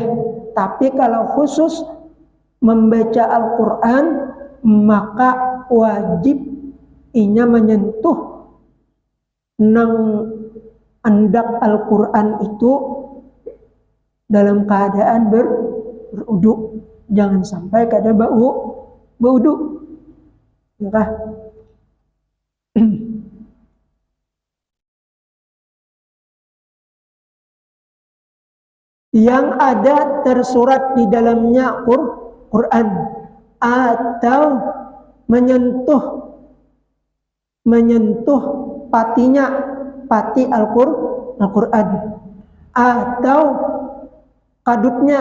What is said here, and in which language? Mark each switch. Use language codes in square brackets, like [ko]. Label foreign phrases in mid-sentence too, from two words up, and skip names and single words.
[bjn] Tapi kalau khusus membaca Al-Quran, maka wajib inya menyentuh nang andak Al-Quran itu dalam keadaan beruduk. Jangan sampai kada beruduk. Ya. Yang ada tersurat di dalamnya Quran atau menyentuh pati Al-Quran atau kadutnya.